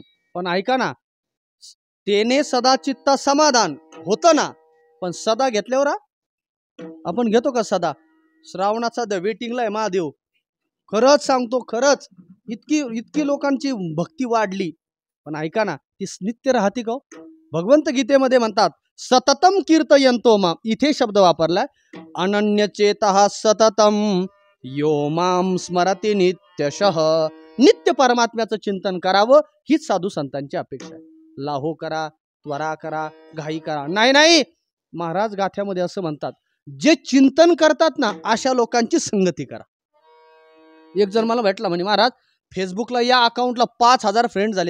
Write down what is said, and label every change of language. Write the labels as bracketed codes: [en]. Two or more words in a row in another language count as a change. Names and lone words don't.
[mr] पण ऐका ना, तेने सदा चित्त समाधान होतं ना, पण सदा घेतल्यावर आपण घेतो का सदा? श्रावणाचा वेटिंगला आहे महादेव. खरंच सांगतो, खरंच इतकी लोकांची भक्ती वाढली, पण ऐका ना, ती नित्य राहते का? भगवंत गीतेमध्ये म्हणतात [sa] सततम कीर्तयंतो माम. [mr] इथे शब्द वापरलाय [sa] अनन्यचेतः सततम यो माम स्मरति नित्यशः. [mr] नित्य परमात्म्याचं चिंतन करावं हीच साधू संतांची अपेक्षा आहे. लाहो करा, त्वरा करा, घाई करा, नाही नाही. महाराज गाथ्यामध्ये असं म्हणतात, जे चिंतन करतात ना अशा लोकांची संगती करा. एक जण मला भेटला, म्हणे महाराज फेसबुकला या अकाउंटला 5000 फ्रेंड झालेत.